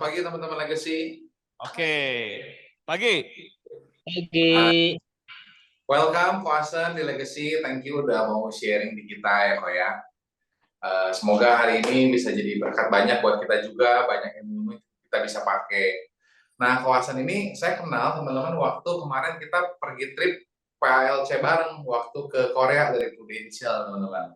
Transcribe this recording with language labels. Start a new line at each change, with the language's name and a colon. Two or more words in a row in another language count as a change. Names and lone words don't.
Indonesian: teman-teman Legacy. Oke, pagi. Pagi. Welcome Koasen di Legacy.
English: Thank you
Indonesian: udah mau sharing di kita ya Ko ya. Semoga hari ini bisa jadi berkat banyak buat kita juga, banyak ilmu kita bisa pakai. Nah, Koasen ini saya kenal teman-teman waktu kemarin kita pergi trip PLC bareng waktu ke Korea dari Prudential teman-teman.